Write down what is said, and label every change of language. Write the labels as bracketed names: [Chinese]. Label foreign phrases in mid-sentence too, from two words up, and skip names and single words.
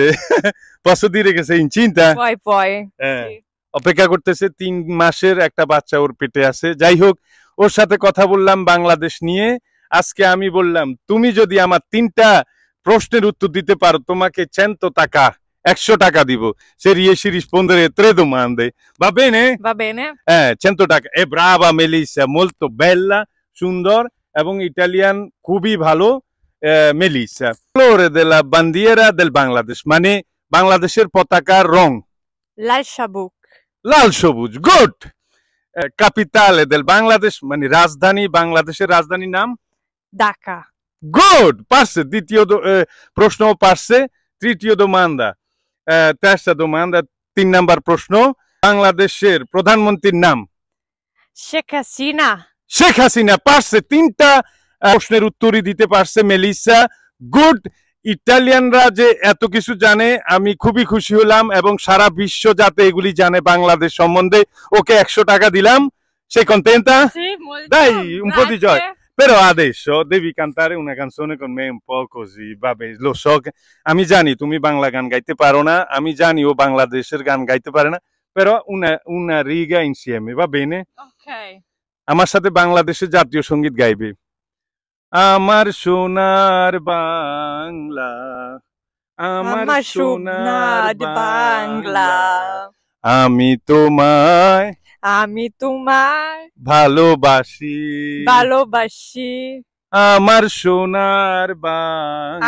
[Bangla] পছন্দ রেখেছে চিন্তা অপেক্ষা করতেছে, 3 মাসের একটা বাচ্চা ওর পেটে আছে। যাই হোক, ওর সাথে কথা বললাম বাংলাদেশ নিয়ে। আজকে আমি বললাম, তুমি যদি আমার 3টা প্রশ্নের উত্তর দিতে পারো তোমাকে 100 টাকা 100 টাকা দিব। [Italian] Se riesci a rispondere 3 domande, va bene? Va bene. 100 টাকা। brava Melissa, molto bella, [Bangla] সুন্দর এবং ইটালিয়ান খুবই ভালো। [Italian] Melissa, colore della bandiera del Bangladesh, [Bangla] মানে বাংলাদেশের পতাকার রং? লাল সবুজ। লাল সবুজ, গুড। ক্যাপিটালে del Bangladesh, মানে রাজধানী, বাংলাদেশের রাজধানীর নাম? ঢাকা। গুড, পারছে। দ্বিতীয় প্রশ্ন পারছে। তৃতীয় [Italian] domanda, terza domanda, [Bangla] 3 নাম্বার প্রশ্ন, বাংলাদেশের প্রধানমন্ত্রীর নাম? শেখ হাসিনা। শেখ হাসিনা, পারছে। 3টা প্রশ্নের উত্তরই দিতে পারছে মেলিসা, গুড। ইটালিয়ানরা যে এত কিছু জানে আমি খুবই খুশি হলাম, এবং সারা বিশ্ব যাতে এগুলি জানে বাংলাদেশ সম্বন্ধে। ওকে 100 টাকা দিলাম। [Italian] Sei contenta? Sì, molto. Dai, un po' di Grazie. gioia. Però adesso devi cantare una canzone con me un po' così, vabbè, lo so che [Bangla] আমি জানি তুমি বাংলা গান গাইতে পারো না, আমি জানি ও বাংলাদেশের গান গাইতে পারে না, [Italian] però una riga insieme, va bene? [English] Okay. [Bangla] আমার সাথে বাংলাদেশের জাতীয় সঙ্গীত গাইবে। আমার সোনার বাংলা, আমার সোনার বাংলা, আমি তোমায় ভালোবাসি, আমার সোনার বাংলা,